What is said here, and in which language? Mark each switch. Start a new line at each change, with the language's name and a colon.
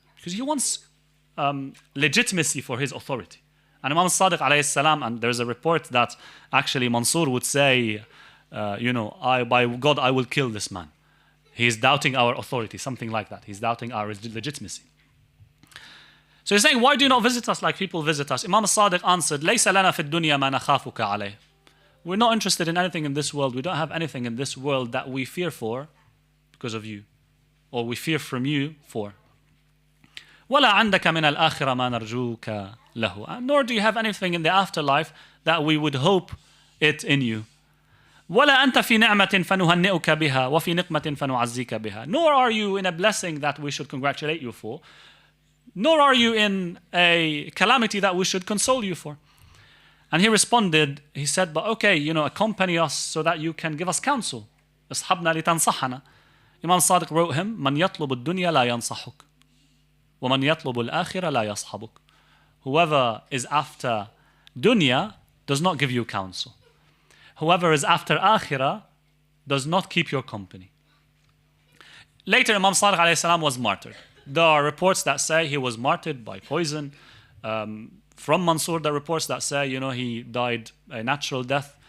English: Because he wants legitimacy for his authority. And Imam Sadiq alayhi salam, and there's a report that actually Mansur would say, by God, I will kill this man. He is doubting our authority, something like that. He's doubting our legitimacy. So he's saying, why do you not visit us like people visit us? Imam Sadiq answered,
Arabic: لَيْسَ لَنَا فِي الدُّنْيَا مَا نَخَافُكَ عَلَيْهِ.
English: We're not interested in anything in this world. We don't have anything in this world that we fear for because of you, or we fear from you for.
Arabic: وَلَا عَنْدَكَ مِنَ الْآخِرَةِ مَا نَرْجُوكَ لَهُ.
English: Nor do you have anything in the afterlife that we would hope it in you.
Arabic: وَلَا أَنْتَ فِي نِعْمَةٍ فَنُهَنِّئُكَ بِهَا وَفِي نِقْمَةٍ فَنُعَزِّيكَ بِهَا.
English: Nor are you in a blessing that we should congratulate you for, nor are you in a calamity that we should console you for. And he responded, he said, but okay, accompany us so that you can give us counsel.
Arabic: اصحبنا لتنصحنا.
English: Imam Sadiq wrote him,
Arabic: من يطلب الدنيا لا ينصحك ومن يطلب الآخرة لا يصحبك.
English: Whoever is after dunya does not give you counsel. Whoever is after akhirah does not keep your company. Later, Imam Sadiq alayhi salam was martyred. There are reports that say he was martyred by poison. From Mansur, there are reports that say, he died a natural death.